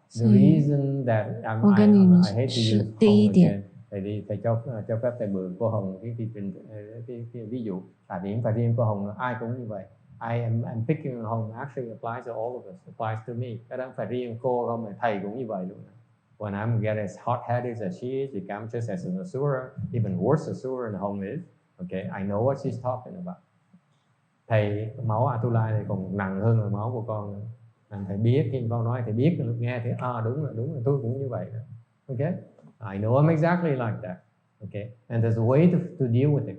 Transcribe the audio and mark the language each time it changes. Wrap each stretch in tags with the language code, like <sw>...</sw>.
<en>The reason that I hate to use Hồng again.</en> <vi>Thầy cho phép thầy mượn cô Hồng cái ví dụ. Tại điểm và riêng cô Hồng ai cũng như vậy.</vi> <en>I'm picking Hồng actually applies to all of us, applies to me.</en> <vi>Cái đó phải riêng cô không mà thầy cũng như vậy luôn.</vi> <en>When I'm get as hot-headed as she is, I'm just as an asura, even worse asura than Hồng is. Okay, I know what she's talking about.</en> <vi>Thầy máu Atula này còn nặng hơn là máu của con nữa. Thầy biết khi con nói thầy biết nghe thì đúng rồi tôi cũng như vậy đó.</vi> <en>Okay, I know I'm exactly like that. Okay, and there's a way to deal with it.</en>